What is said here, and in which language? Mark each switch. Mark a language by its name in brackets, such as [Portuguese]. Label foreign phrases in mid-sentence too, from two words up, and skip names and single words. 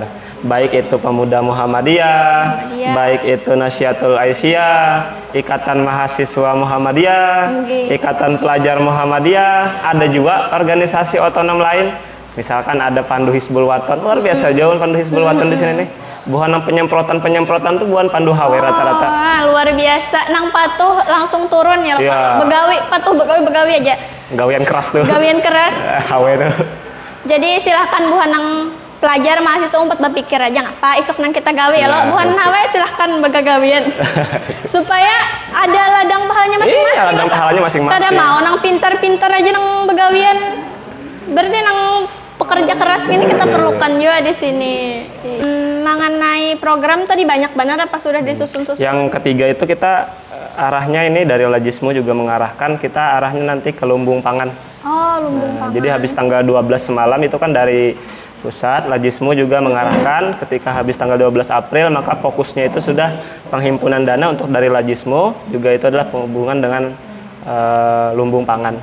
[Indonesian] Baik itu Pemuda Muhammadiyah, baik itu Nasyatul Aisyah, Ikatan Mahasiswa Muhammadiyah, Ikatan Pelajar Muhammadiyah, ada juga organisasi otonom lain. Misalkan ada Pandu Hizbul Waton, luar biasa jauh Pandu Hizbul Waton di sini nih. [Banjar] Buhan penyemprotan tuh bukan Pandu HW rata-rata. Luar biasa, nang patuh langsung turun ya, Pak. Begawi aja. Gawian keras tuh. Gawian keras. HW tuh. Jadi silahkan buhan nang pelajar mahasiswa umpat berpikir aja ngapa isuk nang kita gawe ya lo buhan HW silahkan begagawian. [Indonesian] Supaya ada ladang pahalanya masing-masing. Iya, ladang pahalanya masing-masing. [Banjar] Kada mau nang pintar-pintar aja nang begawian. [Indonesian] Berarti nang pekerja keras ini kita perlukan juga di sini. Mengenai program tadi banyak benar apa sudah disusun-susun? Yang ketiga itu kita arahnya ini dari Lajismu juga mengarahkan kita arahnya nanti ke lumbung pangan. Lumbung pangan. Jadi habis tanggal 12 semalam itu kan dari pusat, Lajismu juga mengarahkan ketika habis tanggal 12 April maka fokusnya itu sudah penghimpunan dana untuk dari Lajismu juga itu adalah penghubungan dengan lumbung pangan.